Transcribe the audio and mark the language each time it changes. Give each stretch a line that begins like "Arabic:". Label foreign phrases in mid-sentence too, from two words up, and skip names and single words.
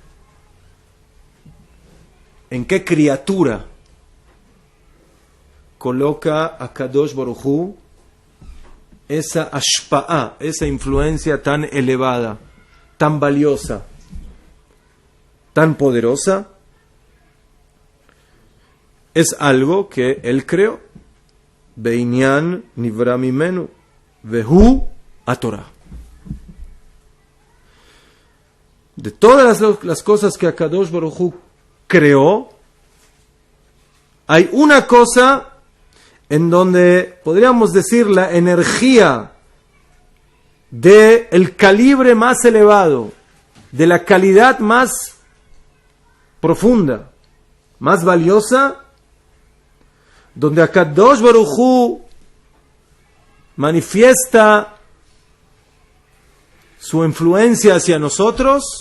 Spanish: ¿En qué criatura coloca a
Hebrew: קדוש ברוך הוא
Spanish: esa ashpa'a, esa influencia tan elevada, tan valiosa, tan poderosa? Es algo que Él creó.
Hebrew: בענין נברא ממנו, והוא התורה.
Spanish: De todas las cosas que
Hebrew: קדוש ברוך הוא
Spanish: creó, hay una cosa en donde podríamos decir la energía del calibre más elevado, de la calidad más profunda, más valiosa, donde
Hebrew: הקדוש ברוך הוא
Spanish: manifiesta su influencia hacia nosotros.